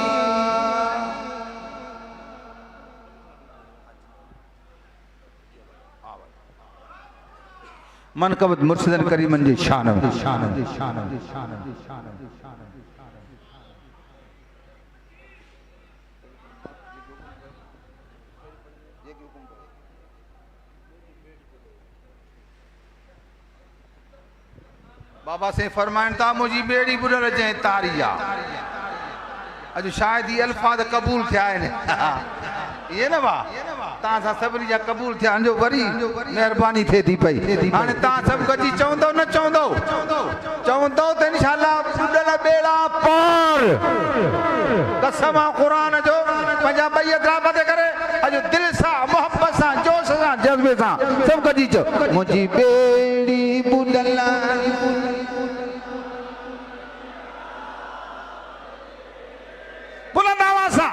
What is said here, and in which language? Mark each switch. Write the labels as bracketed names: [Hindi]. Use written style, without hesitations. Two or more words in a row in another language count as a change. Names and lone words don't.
[Sindhi] मनकबत मुर्शिदन करीमन जी शान में बाबा से फरमाइन था मुझी बेड़ी बुढ़ल जै तारिया। अज शायद ये अल्फाज कबूल थिया आहिनि ये न वा तां सा सभनी जा कबूल थिया जो वरी मेहरबानी थे थी पई। हाणे तां सब गजी चवंदो न चवंदो चवंदो त [Arabic] إن شاء الله [Sindhi] बुढ़ल बेड़ा पार। कसम आहे कुरान जो पंहिंजा ॿई हथरा मथे करे अॼु दिल सां मोहब्बत सां जोश सां जज़्बे सां सब गजी चओ मुंहिंजी बेड़ी बुढ़ल बुलंद आवाज़ सां।